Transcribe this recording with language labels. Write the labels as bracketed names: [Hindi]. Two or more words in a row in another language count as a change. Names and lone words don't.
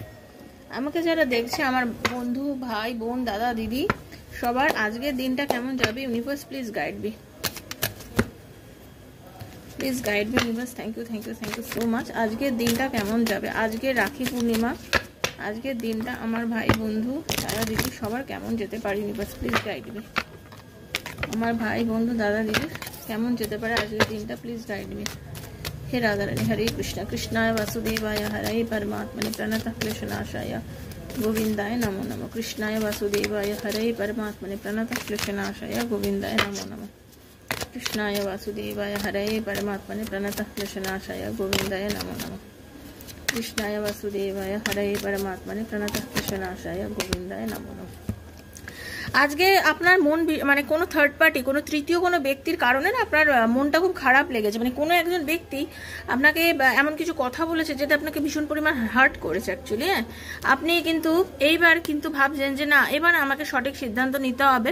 [Bangla] আমাকে যারা দেখছে, আমার বন্ধু, ভাই, বোন, দাদা, দিদি, সবার আজকের দিনটা কেমন যাবে [English] universe please guide me, please guide me universe. thank you so much. [Bangla] আজকের দিনটা কেমন যাবে, আজকে রাখি পূর্ণিমা, আজকের দিনটা আমার ভাই, বন্ধু, দাদা, দিদি সবার কেমন যেতে পারে [English] universe please guide me. [Bangla] আমার ভাই, বন্ধু, দাদা, দিদি কেমন যেতে পারে আজকের দিনটা [English] please guide me. [Sanskrit] हे राधा रानी, हरे कृष्णा, कृष्णाय वासुदेवाय, हरे परमात्मने प्रणतः क्लेशनाशाय गोविंदाय नमो नमः। कृष्णाय वासुदेवाय, हरे परमात्मने प्रणतः क्लेशनाशाय गोविंदाय नमो नमः। कृष्णाय वासुदेवाय, हरे परमात्मने प्रणतः क्लेशनाशाय गोविंदाय नमो नमः। कृष्णाय वासुदेवाय, हरे परमात्मने प्रणतः क्लेशनाशाय गोविंदाय नमो नमः। [Bangla] আজকে আপনার মন মানে কোনো [English] third party, [Bangla] কোনো তৃতীয় কোনো ব্যক্তির কারণে না আপনার মনটা খুব খারাপ লেগেছে। মানে কোনো একজন ব্যক্তি আপনাকে এমন কিছু কথা বলেছে যেটা আপনাকে ভীষণ পরিমাণ হার্ট করেছে অ্যাকচুয়ালি। হ্যাঁ, আপনি কিন্তু এইবার কিন্তু ভাবছেন যে না, এবার আমাকে সঠিক সিদ্ধান্ত নিতে হবে।